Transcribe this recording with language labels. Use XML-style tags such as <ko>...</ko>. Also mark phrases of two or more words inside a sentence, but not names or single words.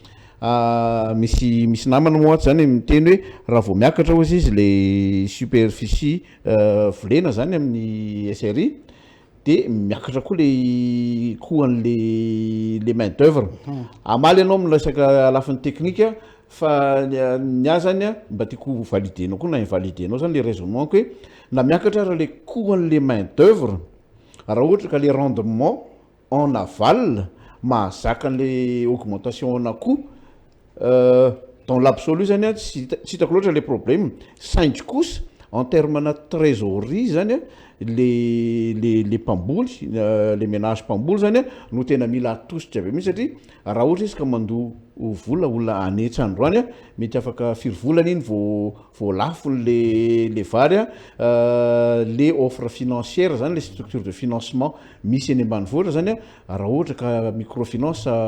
<mg>misy namana moaty zany miteny hoe raha vao miakatra ozy izy le superficie volena zany amin'ny SRI de miakatra koa le coût an'le</mg> <fr>main d'œuvre</fr> <mg>amaly ianao miresaka lafiny technique fa ny azy zany mba tiako validenao koa na invalidenao zany le raisonnement hoe na miakatra raha le coût an'le</mg> <fr>main d'œuvre</fr> <mg>raha ohatra ka le rendement</mg> <fr>en aval</fr> <mg>mahazaka an'le augmentation na</mg> <fr>coût dans l'absolu</fr> <mg>zany tsy hitako loatra le problème saingy kosa</mg> <fr>en terme</fr> <mg>na trésorerie zany le mpamboly le ménage mpamboly zany no tena mila atositra be mihitsy satria raha ohatra izy ka mandoa vola olona anetsy androany mety afaka firy volana iny vao lafo le vary le</mg> <fr>offre financière</fr> <mg>zany le</mg> <fr>structure de financement</fr> <mg>misy eny ambanivohitra zany raha ohatra ka microfinance</mg>